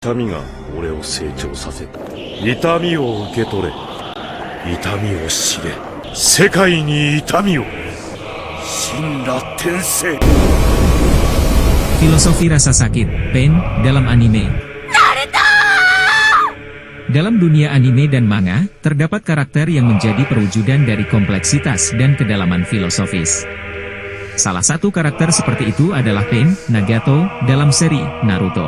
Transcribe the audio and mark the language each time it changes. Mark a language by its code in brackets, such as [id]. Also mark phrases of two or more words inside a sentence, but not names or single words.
[ja] 痛みが俺を成長させた。痛みを受け取れ。痛みを知れ。世界に痛みを。神羅転生。 [id] Filosofi rasa sakit, pain, dalam anime. Naruto! Dalam dunia anime dan manga, terdapat karakter yang menjadi perwujudan dari kompleksitas dan kedalaman filosofis. Salah satu karakter seperti itu adalah Pain, Nagato, dalam seri Naruto.